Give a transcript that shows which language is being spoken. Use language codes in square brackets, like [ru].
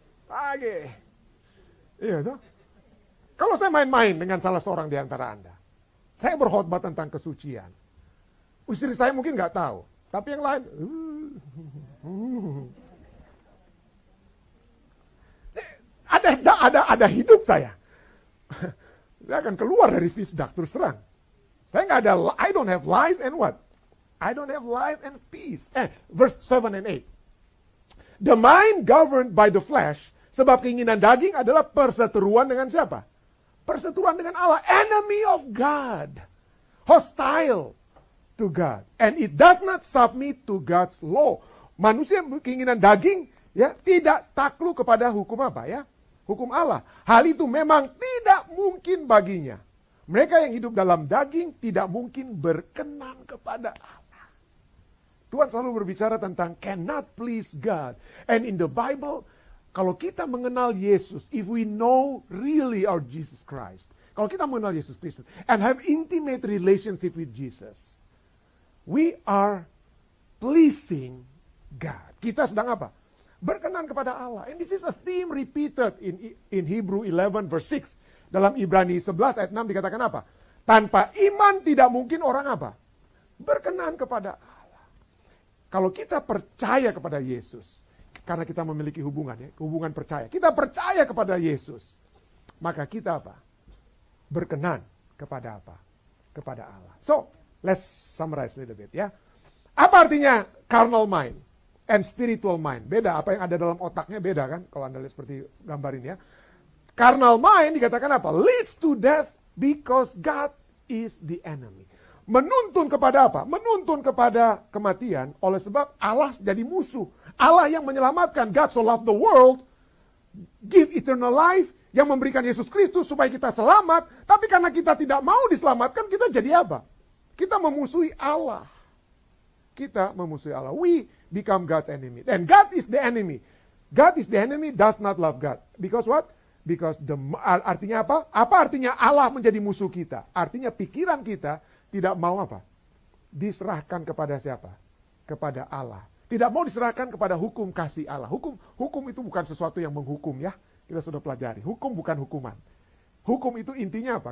[id] Pagi. Iya toh? Kalau saya main-main dengan salah seorang di antara Anda, saya berkhotbah tentang kesucian. Istri saya mungkin nggak tahu, tapi yang lain ada hidup saya. Saya akan keluar dari Fisdak terus terang. Saya nggak ada, [en] I don't have life and what? I don't have life and peace. Verse 7 and 8. The mind governed by the flesh, [id] sebab keinginan daging adalah perseteruan dengan siapa? Perseteruan dengan Allah, [en] enemy of God, hostile to God, and it does not submit to God's law. [id] Manusia keinginan daging ya tidak takluk kepada hukum apa ya? Hukum Allah. Hal itu memang tidak mungkin baginya. Mereka yang hidup dalam daging tidak mungkin berkenan kepada Allah. Tuhan selalu berbicara tentang [en] cannot please God. And in the Bible, [id] kalau kita mengenal Yesus, [en] if we know really our Jesus Christ, [id] kalau kita mengenal Yesus Kristus [en] and have intimate relationship with Jesus, we are pleasing God. [id] Kita sedang apa? Berkenan kepada Allah. And this is a theme repeated in Hebrew 11 verse 6. Dalam Ibrani 11 ayat 6 dikatakan apa? Tanpa iman tidak mungkin orang apa? Berkenan kepada Allah. Kalau kita percaya kepada Yesus, karena kita memiliki hubungan percaya. Kita percaya kepada Yesus. Maka kita apa? Berkenan kepada apa? Kepada Allah. [en] So, let's summarize a little bit [id] ya. Apa artinya [en] carnal mind and spiritual mind? [id] Beda, apa yang ada dalam otaknya beda kan? Kalau Anda lihat seperti gambar ini ya. Carnal mind dikatakan apa? [en] Leads to death because God is the enemy. [id] Menuntun kepada apa? Menuntun kepada kematian oleh sebab Allah jadi musuh. Allah yang menyelamatkan, [en] God so loved the world, give eternal life, [id] yang memberikan Yesus Kristus supaya kita selamat. Tapi karena kita tidak mau diselamatkan, kita jadi apa? Kita memusuhi Allah. Kita memusuhi Allah. [en] We become God's enemy. And God is the enemy. God is the enemy, does not love God. Because what? Because [id] artinya apa? Apa artinya Allah menjadi musuh kita? Artinya pikiran kita tidak mau apa? Diserahkan kepada siapa? Kepada Allah. Tidak mau diserahkan kepada hukum kasih Allah. Hukum itu bukan sesuatu yang menghukum ya. Kita sudah pelajari. Hukum bukan hukuman. Hukum itu intinya apa?